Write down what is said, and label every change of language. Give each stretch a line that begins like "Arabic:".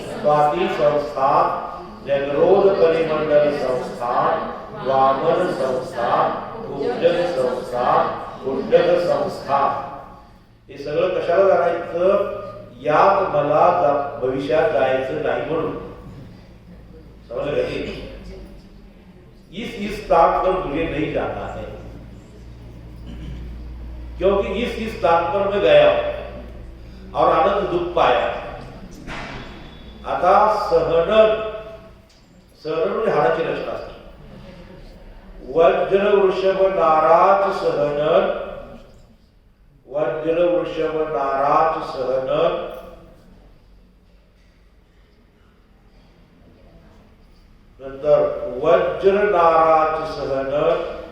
Marathi: स्वाती संस्था, न्यग्रोध परिमंडल संस्था, वामन संस्था, कुब्जग संस्था, गुंडक संस्था. हे सगळं कशाला जायचं? यात मला भविष्यात जायचं नाही म्हणून. समजलं का?
Hindi: इस स्थान पर मुझे नहीं जाना है, क्योंकि इस स्थान पर मैं गया और आनंद दुख पाया.
Marathi: आता सहनन, सहनन म्हणजे हाडाची रचना असते. वज्र वृषभ नाराज सहनन, वज्र वृषभ नाराज सहनन, नंतर वज्र नाराज सहनन,